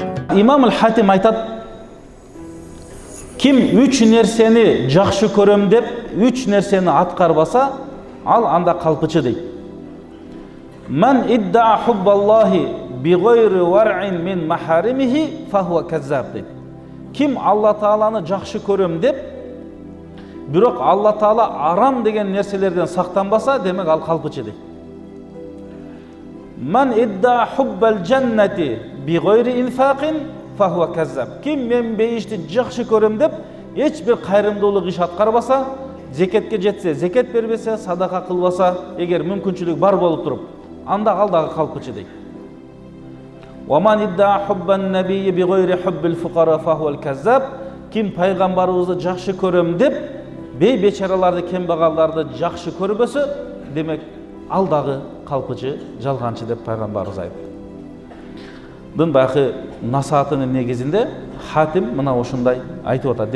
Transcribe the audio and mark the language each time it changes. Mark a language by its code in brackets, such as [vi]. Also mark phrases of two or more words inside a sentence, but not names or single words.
[ky] Имам Хатим айтат, ким үч нерсени жакшы көрөм деп, үч нерсени аткарбаса, ал анда калпычы дейт. [ar] من ادعى حب الله بغير ورع عن محارمه فهو كذاب дейт. [ky] Ким Алла Тааланы жакшы көрөм деп, бирок Алла Таала арам деген нерселерден сактанбаса, демек ал калпычы дейт. [ar] من ادعى حب الجنة بغير إنفاق فهو كذاب. [ky] Ким мен бейишти жакшы көрөм деп, эч бир кайрымдуулук иш аткарбаса, зекетке жетсе, зекет бербесе, садака кылбаса, эгер мүмкүнчүлүк бар болуп туруп, анда ал дагы калпычы дейт. [ar] وَمَنْ إِدَّعَ حُبَّ النَّبِيِّ بِغَيْرِ حُبِّ الْفُقَرَاءِ فَهُوَ الْكَذَّابُ. [ky] Ким пайгамбарыбызды жакшы көрөм деп, бей бечараларды, кембагалдарды жакшы көрбөсө, демек ал дагы калпычы, жалганчы деп пайгамбарыбыз айтты. Дын бакы насаатынын негизинде Хатим мына ушундай айтып атат.